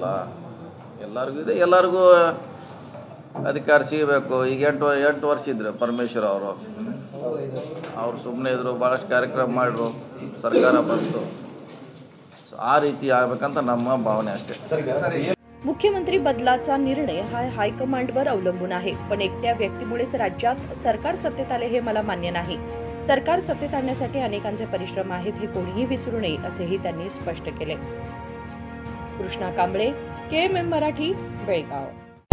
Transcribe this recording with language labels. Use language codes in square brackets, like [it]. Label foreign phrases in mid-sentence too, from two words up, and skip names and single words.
[kn] ಎಲ್ಲರಿಗೂ ಇದೆ, ಎಲ್ಲರಿಗೂ ಅಧಿಕಾರ ಸಿಗಬೇಕು। ಈಗ 8 ವರ್ಷ ಇದ್ದರು ಪರಮೇಶ್ವರ್ ಅವರು ಸುಮ್ಮನೆ ಇದ್ದರು, ಭಾಳಷ್ಟು ಕಾರ್ಯಕ್ರಮ ಮಾಡಿದ್ರು, ಸರ್ಕಾರ ಬಂತು। ಆ ರೀತಿ ಆಗಬೇಕಂತ ನಮ್ಮ ಭಾವನೆ ಅಷ್ಟೇ। [mr] मुख्यमंत्री बदलाचा निर्णय हा हायकमांडवर अवलंबून आहे, पण एकट्या व्यक्तीमुळेच राज्यात सरकार सत्तेत आले हे मला मान्य नाही। सरकार सत्तेत आणण्यासाठी अनेकांचे परिश्रम आहेत, हे कोणीही विसरू नये, असेही त्यांनी स्पष्ट केले। कृष्णा कांबळे, KMM मराठी, बेळगाव।